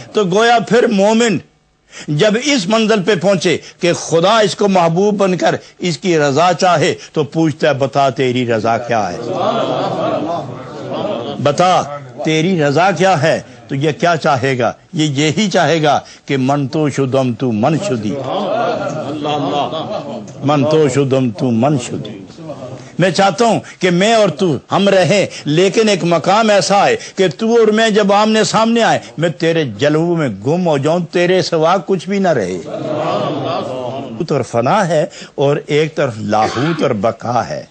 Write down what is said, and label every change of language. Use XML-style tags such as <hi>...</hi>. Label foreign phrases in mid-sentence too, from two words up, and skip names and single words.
<ur>تو گویا پھر مومن جب اس منزل پہ پہنچے کہ خدا اس کو محبوب بن کر اس کی رضا چاہے تو پوچھتا ہے بتا تیری رضا کیا ہے، بتا تیری رضا کیا ہے۔ تو یہ کیا چاہے گا؟ یہ یہی چاہے گا کہ</ur> <fa>من تو شدم تو من شدی، من تو شدم تو من شدی۔</fa> <ur>میں چاہتا ہوں کہ میں اور تو ہم رہیں، لیکن ایک مقام ایسا ہے کہ تو اور میں جب آمنے سامنے آئے میں تیرے جلووں میں گم ہو جاؤں، تیرے سوا کچھ بھی نہ رہے۔ اور فنا ہے اور ایک طرف لاہوت اور بقا ہے۔</ur>